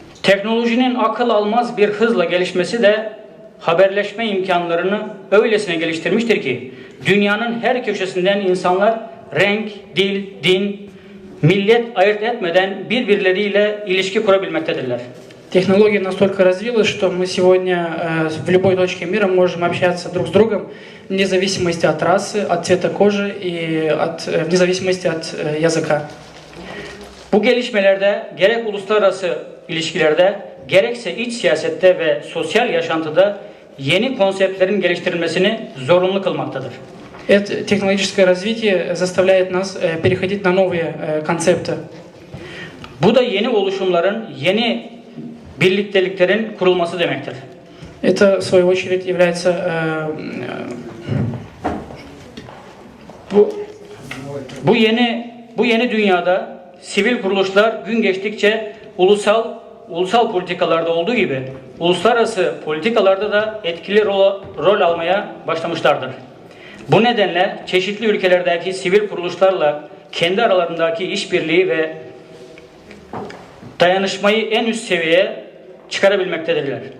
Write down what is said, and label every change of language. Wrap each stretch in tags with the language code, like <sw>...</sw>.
<tr>Teknolojinin akıl almaz bir hızla gelişmesi de haberleşme imkanlarını öylesine geliştirmiştir ki dünyanın her köşesinden insanlar renk, dil, din, millet ayırt etmeden birbirleriyle ilişki kurabilmektedirler.</tr> <ru>Технология настолько развилась, что мы сегодня в любой точке мира можем общаться друг с другом вне зависимости от расы, от цвета кожи и вне зависимости от языка.</ru> <tr>Bu gelişmelerde gerek uluslararası ilişkilerde gerekse iç siyasette ve sosyal yaşantıda yeni konseptlerin geliştirilmesini zorunlu kılmaktadır.</tr> <ru>Это технологическое развитие заставляет нас переходить на новые концепты.</ru> <tr>Bu da yeni oluşumların, yeni birlikteliklerin kurulması demektir.</tr> <ru>Это, в свою очередь, является</ru> <tr>bu yeni dünyada sivil kuruluşlar gün geçtikçe ulusal politikalarda olduğu gibi uluslararası politikalarda da etkili rol almaya başlamışlardır. Bu nedenle çeşitli ülkelerdeki sivil kuruluşlarla kendi aralarındaki işbirliği ve dayanışmayı en üst seviyeye çıkarabilmektedirler.</tr>